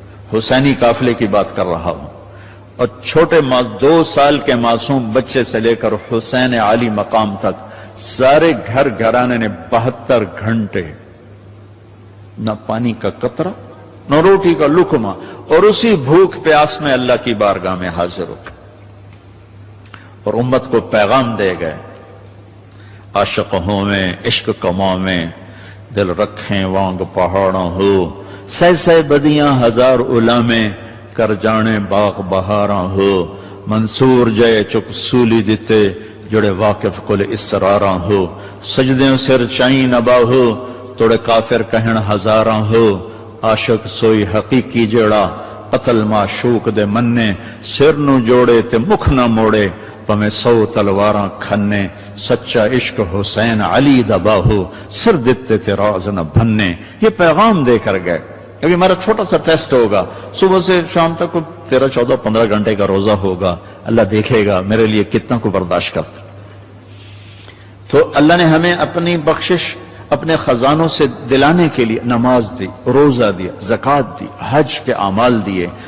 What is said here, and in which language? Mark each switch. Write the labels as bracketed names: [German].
[Urdu] حسینی قافلے کی بات کر رہا ہوں. اور چھوٹے 2 سال کے معصوم بچے سے لے کر حسین عالی مقام تک سارے گھر گھرانے نے 72 گھنٹے نہ پانی کا قطرہ نہ روٹی کا لقمہ، اور اسی بھوک پیاس میں اللہ کی بارگاہ میں حاضر ہو اور امت کو پیغام دے گئے. [Punjabi] عاشق ہوں میں عشق کماں میں دل رکھیں وانگ پہاڑوں ہو، سہ بدیاں ہزار الا میں کر جانے باغ بہاراں ہو. منصور جے چک سولی دیتے جڑے واقف کل اسراراں ہو. سجدیں سر چائیں نبا ہو توڑے کافر کہن ہزاراں ہو. عاشق سوئی حقیقی جڑا قتل معشوق دے مننے، سر نو جوڑے تے مکھ نہ موڑے پمیں 100 تلواراں کھنے. سچا عشق حسین علی دبا ہو سر دیتے تے راز نہ بھننے. [Urdu] یہ پیغام دے کر گئے. ابھی ہمارا چھوٹا سا ٹیسٹ ہوگا، صبح سے شام تک 13, 14, 15 گھنٹے کا روزہ ہوگا. اللہ دیکھے گا میرے لیے کتنا کو برداشت کرتا. تو اللہ نے ہمیں اپنی بخشش اپنے خزانوں سے دلانے کے لیے نماز دی، روزہ دیا، زکوٰۃ دی، حج کے اعمال دیے.